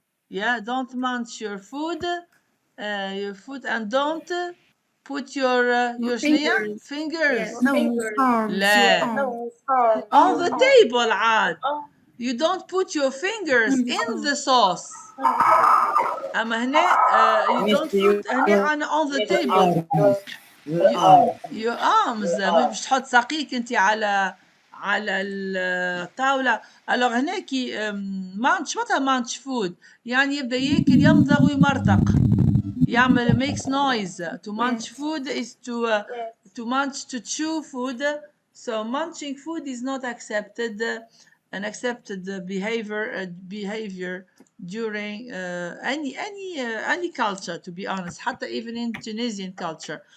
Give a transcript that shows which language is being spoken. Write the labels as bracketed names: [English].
[English] Yeah, don't munch your food and don't put your [Arabic] شنية [English] fingers. No arms. [Arabic] لا. [English] Your arms. On the table عاد. You don't put your fingers in the sauce. [Arabic] أما هنا [English] you don't put هنا on the table. Your arms [Arabic] مش تحط ساقيك انت على الطاولة. alors هناكي مانش متى مانش فود يعني يبدأ ياكل يمضغ ويمرتق يعمل makes noise. [English] to munch food is to munch, to chew food. So munching food is not accepted an accepted behavior during any culture, to be honest, [Arabic] حتى [English] even in Tunisian culture.